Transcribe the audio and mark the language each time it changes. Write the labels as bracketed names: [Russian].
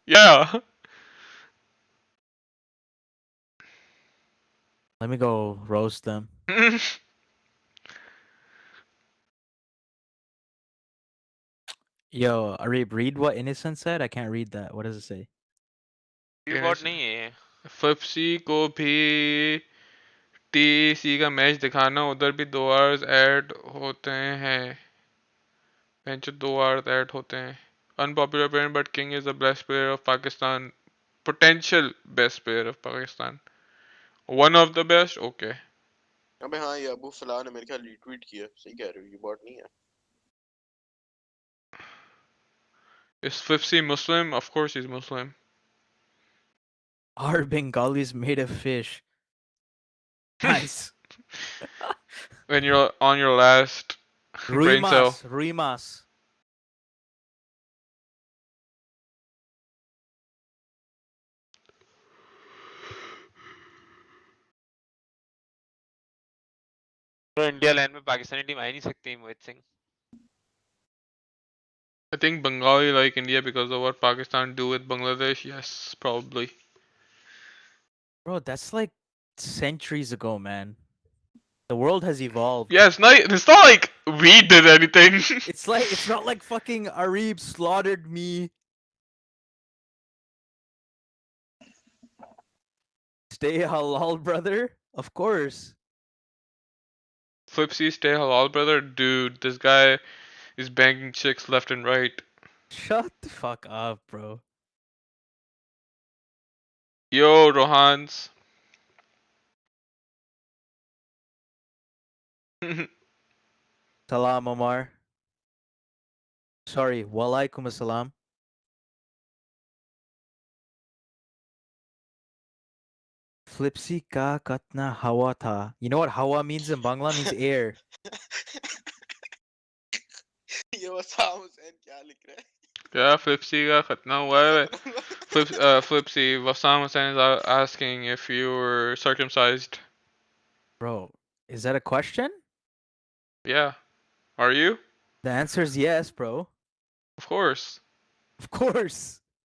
[English] Yeah. Let me go roast them. Yo, Arib, read what Innocent said. I can't read that. What does it say? [Hindi] Viewbot नहीं है. Flipsy को भी TC का match दिखाना, उधर भी 2 hours ऐड होते हैं. बेंच 2 hours ऐड होते हैं. [English] Unpopular opinion, but King is the best player of Pakistan. Potential best player of Pakistan. One of the best. Okay. [Hindi] अबे हाँ, ये अबू फलाह ने मेरे ख्याल रीट्वीट किया. सही कह रहे हो, ये बॉट नहीं है. [English] Is Flipsy Muslim? Of course he's Muslim. Are Bengalis made of fish? Nice. When you're on your last brain cell. Ruimas. [Hindi] तो इंडिया लैंड में पाकिस्तानी टीम आ ही नहीं सकती Mohit Singh. [English] I think Bengali like India because of what Pakistan do with Bangladesh. Yes, probably. Bro, that's like centuries ago, man. The world has evolved. Yeah, it's not like we did anything. It's not like fucking Arib slaughtered me. Stay halal, brother. Of course. Flipsy, stay halal, brother. Dude, this guy is banging chicks left and right. Shut the fuck up, bro. Yo, Rohans. Salam, Omar. Sorry, walaikum assalam. [Hindi] Flipsy ka katna hawa tha. [English] You know what hawa means in Bangla? Means air. [Hindi] ये वसाम हुसैन क्या लिख रहा है? क्या Flipsy का खतना हुआ है? [English] Flipsy, Wassam Hussain is asking if you were circumcised. Bro, is that a question? Yeah. Are you? The answer is yes, bro. Of course. Of course.